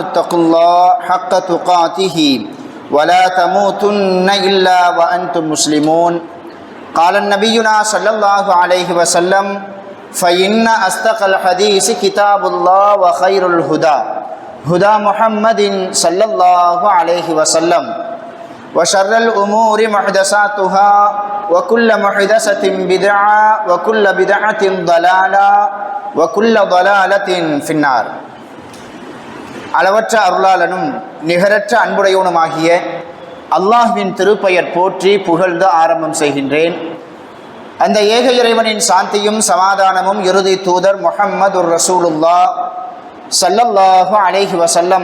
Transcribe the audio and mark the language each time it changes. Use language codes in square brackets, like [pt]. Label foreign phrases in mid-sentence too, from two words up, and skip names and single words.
[ar] اتقوا الله حق تقاته ولا تموتن إلا وأنتم مسلمون قال النبينا صلى الله عليه وسلم فإن أصدق الحديث كتاب الله وخير الهدى هدى محمد صلى الله عليه وسلم وشر الأمور محدثاتها وكل محدثة بدعة وكل بدعة ضلالة وكل ضلالة في النار. [ta] அளவற்ற அருளாளனும் நிகரற்ற அன்புடையவனுமாகிய அல்லாஹ்வின் திருப்பெயர் போற்றி புகழ்ந்து ஆரம்பம் செய்கின்றேன். அந்த ஏக இறைவனின் சாந்தியும் சமாதானமும் இறுதி தூதர் முஹம்மதுர் [ar] رسول الله صلى الله عليه وسلم